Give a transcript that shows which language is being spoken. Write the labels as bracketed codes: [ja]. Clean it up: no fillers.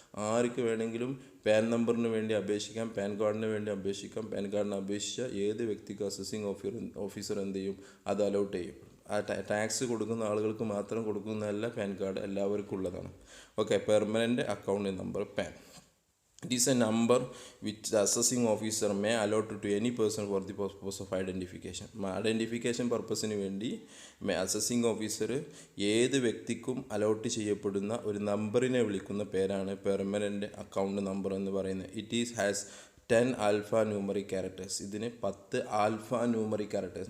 [ml] ആർക്ക് വേണമെങ്കിലും പാൻ നമ്പറിന് വേണ്ടി അപേക്ഷിക്കാം, പാൻ കാർഡിന് വേണ്ടി അപേക്ഷിക്കാം. പാൻ കാർഡിന് അപേക്ഷിച്ച ഏത് വ്യക്തിക്കും അസസിങ് ഓഫീസർ എന്ത് ചെയ്യും? അത് അലോട്ട് ചെയ്യും. ആ ടാക്സ് കൊടുക്കുന്ന ആളുകൾക്ക് മാത്രം കൊടുക്കുന്നതല്ല പാൻ കാർഡ്, എല്ലാവർക്കും ഉള്ളതാണ്. Okay, permanent account number, pan. [en] It is a number which the assessing officer may allot to any person for the purpose of identification. [ml] Identification പർപ്പസിന് വേണ്ടി അസസിങ് ഓഫീസർ ഏത് വ്യക്തിക്കും അലോട്ട് ചെയ്യപ്പെടുന്ന ഒരു നമ്പറിനെ വിളിക്കുന്ന പേരാണ് പെർമനൻ്റ് അക്കൗണ്ട് നമ്പർ എന്ന് പറയുന്നത്. [en] It has 10 alphanumeric characters. [ml] ഇതിന് 10 ആൽഫ ന്യൂമറിക് ക്യാരക്ടേഴ്സ്.